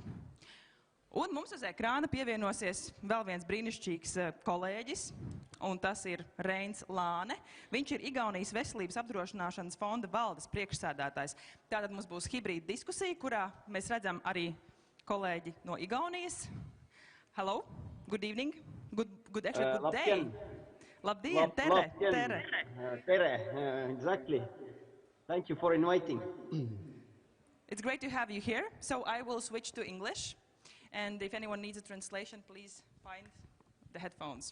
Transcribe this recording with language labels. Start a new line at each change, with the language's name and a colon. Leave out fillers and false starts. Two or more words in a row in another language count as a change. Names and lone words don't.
Latvian: Un mums uz ekrāna pievienosies vēl viens brīnišķīgs kolēģis, un tas ir Rain Laane. Viņš ir Igaunijas Veselības apdrošināšanas fonda valdes priekšsēdētājs. Tātad mums būs hibrīda diskusija, kurā mēs redzam arī kolēģi no Igaunijas.
English: Hello, good evening, good day.
Latvian: Labdien, Tere.
English: Tere, exactly. Thank you for inviting. It's great to have you here. So I will switch to English. And if anyone needs a translation, please find the headphones.